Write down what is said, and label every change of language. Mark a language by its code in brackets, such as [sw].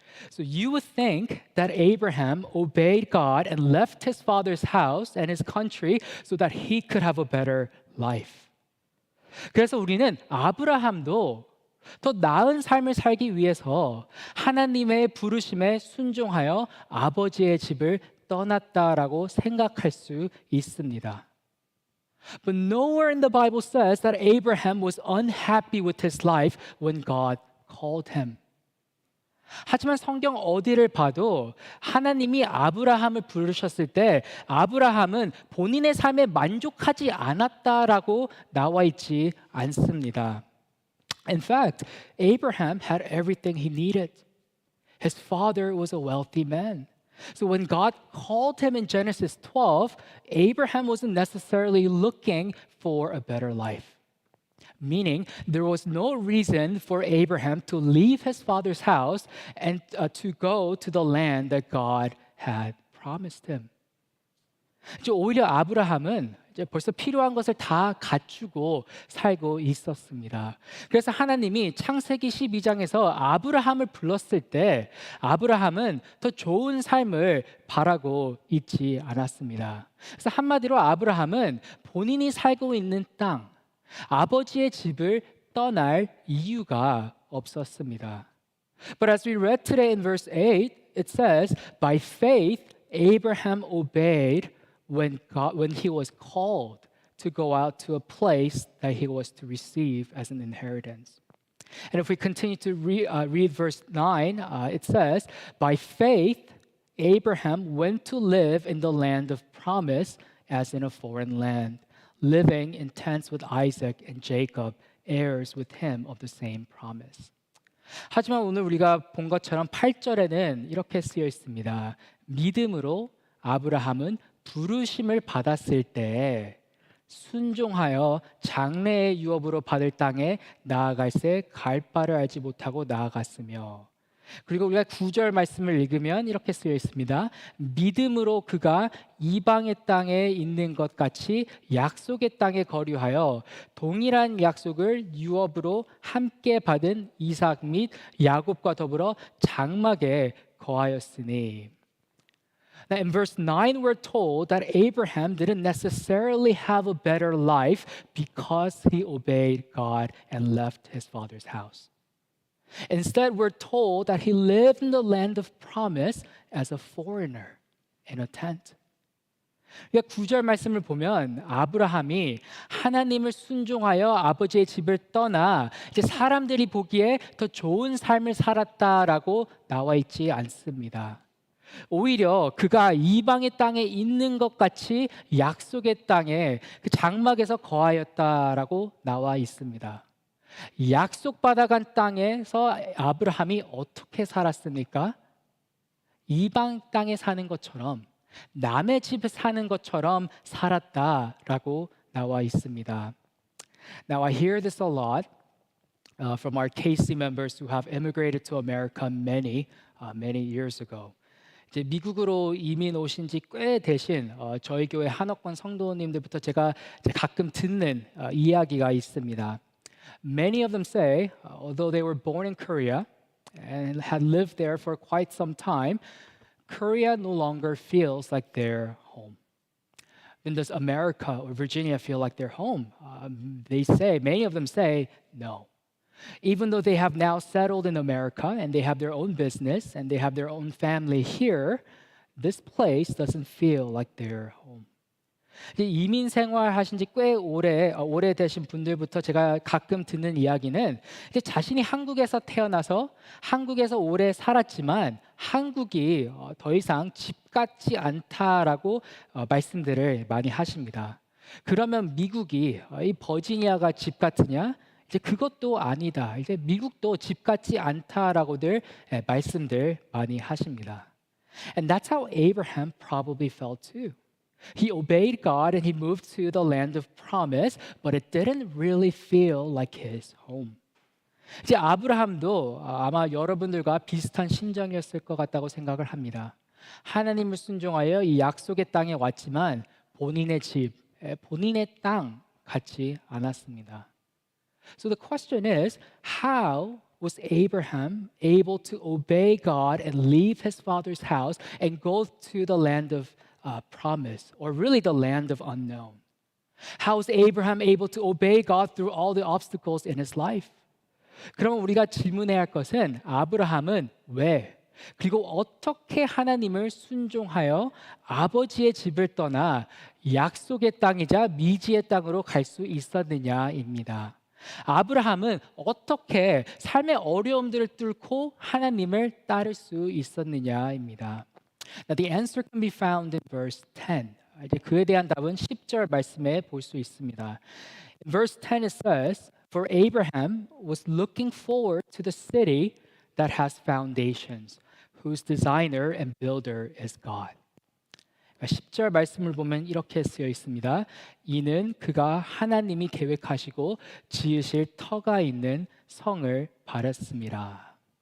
[en] So you would think that Abraham obeyed God and left his father's house and his country so that he could have a better life. [ko] 그래서 우리는 아브라함도 더 나은 삶을 살기 위해서 하나님의 부르심에 순종하여 아버지의 집을 떠났다라고 생각할 수 있습니다. [en] But nowhere in the Bible says that Abraham was unhappy with his life when God called him. [ko] 하지만 성경 어디를 봐도 하나님이 아브라함을 부르셨을 때 아브라함은 본인의 삶에 만족하지 않았다라고 나와 있지 않습니다. [en] In fact, Abraham had everything he needed. His father was a wealthy man. So when God called him in Genesis 12, Abraham wasn't necessarily looking for a better life. Meaning, there was no reason for Abraham to leave his father's house and to go to the land that God had promised him. [ko] 이제 오히려 아브라함은 이제 벌써 필요한 것을 다 갖추고 살고 있었습니다. 그래서 하나님이 창세기 12장에서 아브라함을 불렀을 때 아브라함은 더 좋은 삶을 바라고 있지 않았습니다. 그래서 한마디로 아브라함은 본인이 살고 있는 땅, 아버지의 집을 떠날 이유가 없었습니다. [en] But as we read today in verse 8, it says, by faith Abraham obeyed when he was called to go out to a place that he was to receive as an inheritance. And if we continue to read verse 9, it says, by faith Abraham went to live in the land of promise as in a foreign land, living in tents with Isaac and Jacob, heirs with him of the same promise. [ko] 하지만 오늘 우리가 본 것처럼 8절에는 이렇게 쓰여 있습니다. 믿음으로 아브라함은 부르심을 받았을 때 순종하여 장래의 유업으로 받을 땅에 나아갈새 갈 바를 알지 못하고 나아갔으며, 그리고 우리가 9절 말씀을 읽으면 이렇게 쓰여 있습니다. 믿음으로 그가 이방의 땅에 있는 것 같이 약속의 땅에 거류하여 동일한 약속을 유업으로 함께 받은 이삭 및 야곱과 더불어 장막에 거하였으니. [en] Now in verse 9 we're told that Abraham didn't necessarily have a better life because he obeyed God and left his father's house. Instead, we're told that he lived in the land of promise as a foreigner in a tent. [ko] 그러니까 9절 말씀을 보면 아브라함이 하나님을 순종하여 아버지의 집을 떠나 이제 사람들이 보기에 더 좋은 삶을 살았다라고 나와 있지 않습니다. 오히려 그가 이방의 땅에 있는 것 같이 약속의 땅에 그 장막에서 거하였다라고 나와 있습니다. 약속받아간 땅에서 아브라함이 어떻게 살았습니까? 이방 땅에 사는 것처럼, 남의 집에 사는 것처럼 살았다라고 나와 있습니다. [en] Now I hear this a lot from our KC members who have immigrated to America many years ago. [ko] 이제 미국으로 이민 오신 지 꽤 되신 저희 교회 한옥권 성도님들부터 제가 이제 가끔 듣는 이야기가 있습니다. [en] Many of them say, although they were born in Korea and had lived there for quite some time, Korea no longer feels like their home. Then does America or Virginia feel like their home? Many of them say, no. Even though they have now settled in America and they have their own business and they have their own family here, this place doesn't feel like their home. [ko] 이민 생활하신 지 꽤 오래되신 분들부터 제가 가끔 듣는 이야기는 이제 자신이 한국에서 태어나서 한국에서 오래 살았지만 한국이 더 이상 집 같지 않다라고 말씀들을 많이 하십니다. 그러면 미국이 이 버지니아가 집 같으냐? 이제 그것도 아니다. 이제 미국도 집 같지 않다라고들 말씀들 많이 하십니다. [en] And that's how Abraham probably felt too. He obeyed God and he moved to the land of promise, but it didn't really feel like his home. [ko] 이제 아브라함도 아마 여러분들과 비슷한 심정이었을 것 같다고 생각을 합니다. 하나님을 순종하여 이 약속의 땅에 왔지만 본인의 집, 본인의 땅 같지 않았습니다. [en] So the question is, how was Abraham able to obey God and leave his father's house and go to the land of promise, or really the land of unknown? How was Abraham able to obey God through all the obstacles in his life? [ko] 그러면 우리가 질문해야 할 것은 아브라함은 왜 그리고 어떻게 하나님을 순종하여 아버지의 집을 떠나 약속의 땅이자 미지의 땅으로 갈 수 있었느냐입니다. 아브라함은 어떻게 삶의 어려움들을 뚫고 하나님을 따를 수 있었느냐입니다. [en] Now the answer can be found in verse 10. [ko] 이제 그에 대한 답은 10절 말씀에 볼 수 있습니다. [en] In verse 10 it says, "For Abraham was looking forward to the city that has foundations, whose designer and builder is God." [ko] 10절 말씀을 보면 이렇게 쓰여 있습니다. 이는 그가 하나님이 계획하시고 지으실 터가 있는 성을 바랐습니다.